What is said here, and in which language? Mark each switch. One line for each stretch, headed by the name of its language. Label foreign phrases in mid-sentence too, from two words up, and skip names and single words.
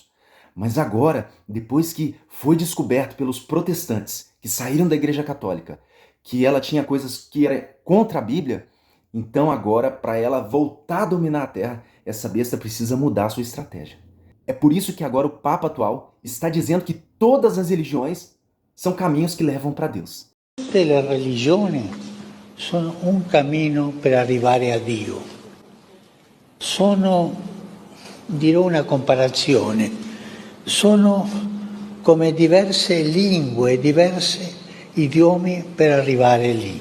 Portuguese: Mas agora, depois que foi descoberto pelos protestantes, que saíram da Igreja Católica, que ela tinha coisas que eram contra a Bíblia, então agora, para ela voltar a dominar a Terra, essa besta precisa mudar a sua estratégia. É por isso que agora o Papa atual está dizendo que todas as religiões são caminhos que levam para Deus.
Italian: Tutte le religioni sono un cammino per arrivare a Dio. Sono, dirò una comparazione, sono come diverse lingue, diversi idiomi per arrivare lì.